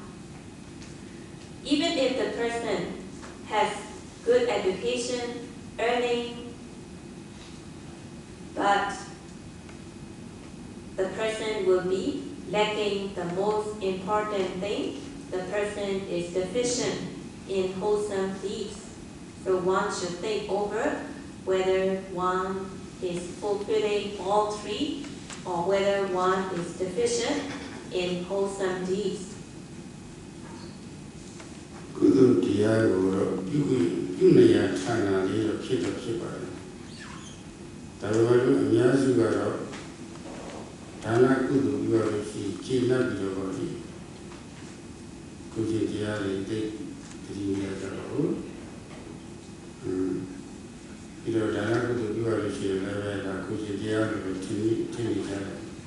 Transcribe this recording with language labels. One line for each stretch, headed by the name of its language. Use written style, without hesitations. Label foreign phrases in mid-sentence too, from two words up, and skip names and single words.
English: Even if the person has good education, earning, but the person will be lacking the most important thing. The person is deficient in wholesome deeds. So one should think over whether one is fulfilling all three or whether one is deficient in wholesome deeds.
Burmese: ကုသိုလ်တရားကိုတော့ပြုနေရဌာနလေးတော့ဖြစ်တော့ဖြစ်ပါတယ်။ဒါပေမဲ့အများစုကတော့ဒါနကုသိုလ်ပြုရလို့ရှိခြေနှပ်ပြီးတော့ဒီကုသိုလ်တရားတွေသိတည်နေကြတော့ပြီးတော့ဒါနကုသိုလ်ပြုရလို့ရှိရင်လည်းဒါကုသိုလ်တရားတွေထင်နေကြတယ်။